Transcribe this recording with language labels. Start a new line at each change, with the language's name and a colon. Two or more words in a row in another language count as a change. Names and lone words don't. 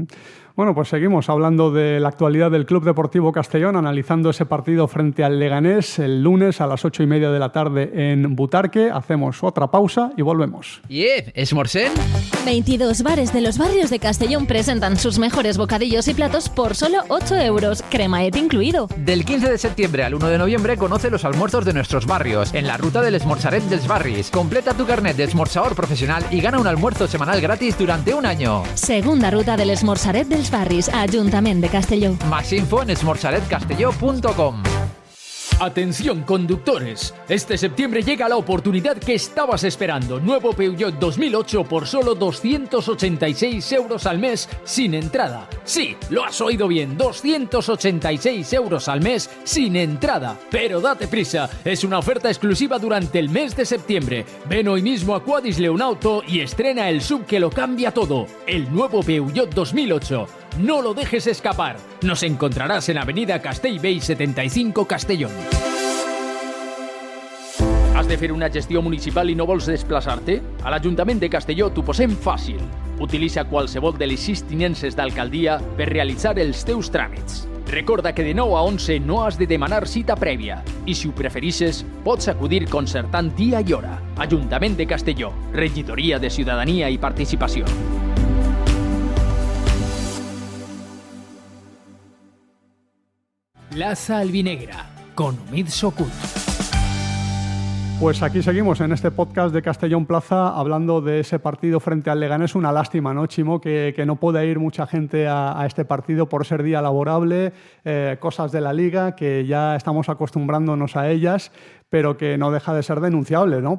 Spanish: Bueno, pues seguimos hablando de la actualidad del Club Deportivo Castellón, analizando ese partido frente al Leganés el lunes a las 8:30 de la tarde en Butarque. Hacemos otra pausa y volvemos. ¿Esmorzén? 22 bares de los barrios de Castellón presentan sus mejores bocadillos y platos por solo 8 euros, cremaet incluido. Del 15 de septiembre al 1 de noviembre conoce los almuerzos de nuestros barrios en la ruta del Esmorzaret dels Barris. Completa tu carnet de esmorzador profesional y gana un almuerzo semanal gratis durante un año. Segunda ruta del Esmorzaret dels Barris, Ayuntamiento de Castelló. Más info en esmorzaretcastelló.com. Atención conductores, este septiembre llega la oportunidad que estabas esperando. Nuevo Peugeot 2008 por solo 286 euros al mes sin entrada. Sí, lo has oído bien, 286 euros al mes sin entrada. Pero date prisa, es una oferta exclusiva durante el mes de septiembre. Ven hoy mismo a Quadis Leonauto y estrena el SUV que lo cambia todo, el nuevo Peugeot 2008. No lo dejes escapar. Nos encontraràs en Avenida Castellbell 75, Castellón.
Catalan: Has de fer una gestió municipal i no vols desplaçar-te? A l'Ajuntament de Castelló t'ho posem fàcil. Utilitza qualsevol de les 6 tinences d'alcaldia per realitzar els teus tràmits. Recorda que de 9 a 11 no has de demanar cita prèvia i si ho preferixes pots acudir concertant dia i hora. Ajuntament de Castelló, Regidoria de Ciutadania i Participació.
Spanish: Plaza Albinegra, con Omid Sokut. Pues aquí seguimos en este podcast de Castellón Plaza hablando de ese partido frente al Leganés. Una lástima, ¿no, Chimo? Que no pueda ir mucha gente a este partido por ser día laborable, cosas de la Liga que ya estamos acostumbrándonos a ellas, pero que no deja de ser denunciable, ¿no?